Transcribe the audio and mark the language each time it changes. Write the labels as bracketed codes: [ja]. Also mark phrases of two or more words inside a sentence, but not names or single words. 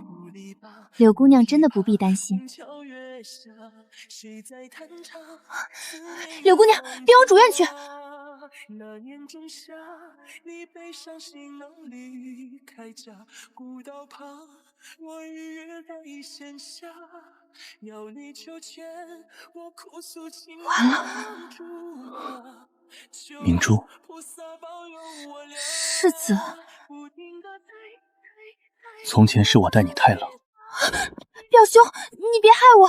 [zh] 柳姑娘真的不必擔心。柳姑娘，別往主院去。那年仲夏，你背上行囊離開家，古道旁我與月來閒下，鳥裡秋千我哭訴情。完了，明珠，世子，从前是我待你太冷。表兄，你別害我。